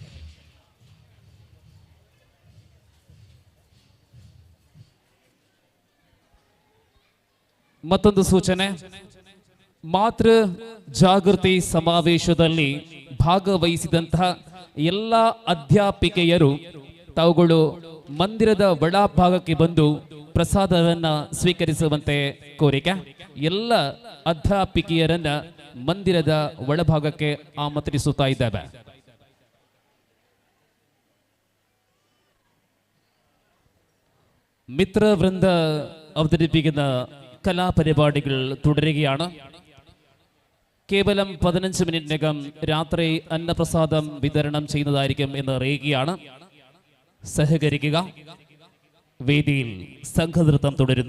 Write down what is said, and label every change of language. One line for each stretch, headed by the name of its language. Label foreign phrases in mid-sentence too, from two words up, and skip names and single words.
Kannada: ಮತ್ತೊಂದು ಸೂಚನೆ, ಮಾತೃ ಜಾಗೃತಿ ಸಮಾವೇಶದಲ್ಲಿ ಭಾಗವಹಿಸಿದಂತಹ ಎಲ್ಲ ಅಧ್ಯಾಪಿಕೆಯರು ತಾವುಗಳು ಮಂದಿರದ ಒಳಭಾಗಕ್ಕೆ ಬಂದು ಪ್ರಸಾದವನ್ನ ಸ್ವೀಕರಿಸುವಂತೆ ಕೋರಿಕೆ. ಎಲ್ಲ ಅಧ್ಯಾಪಿಕೆಯರನ್ನ ಮಂದಿರದ ಒಳಭಾಗಕ್ಕೆ ಆಮಂತ್ರಿಸುತ್ತಾ ಇದ್ದೇವೆ.
Malayalam: ಮಿತ್ರ ವೃಂದ അവതരിപ്പിക്കുന്ന കലാപരിപാടികൾ തുടരുകയാണ്. കേവലം 15 മിനിറ്റിനകം രാത്രി അന്നപ്രസാദം വിതരണം ചെയ്യുന്നതായിരിക്കും എന്ന് അറിയിക്കുകയാണ്. സഹകരിക്കുക. വേദിയിൽ സംഘനൃത്തം തുടരുന്നു.